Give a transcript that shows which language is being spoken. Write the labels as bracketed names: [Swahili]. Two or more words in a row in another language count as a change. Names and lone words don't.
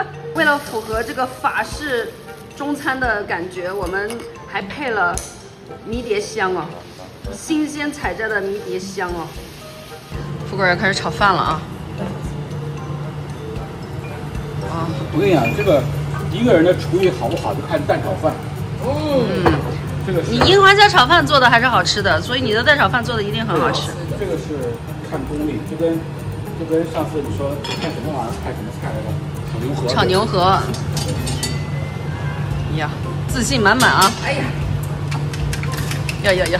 [Chinese] 為了符合這個法式中餐的感覺，我們還配了迷迭香哦，新鮮採摘的迷迭香哦。富貴要開始炒飯了啊！我跟你講，這個一個人的廚藝好不好，就看蛋炒飯。這個你櫻花蝦炒飯做的還是好吃的，所以你的蛋炒飯做的一定很好吃。這個是看功力，就跟上次你說看什麼玩意兒，看什麼菜來着？炒牛河。呀，自信滿滿啊！哎呀，呀，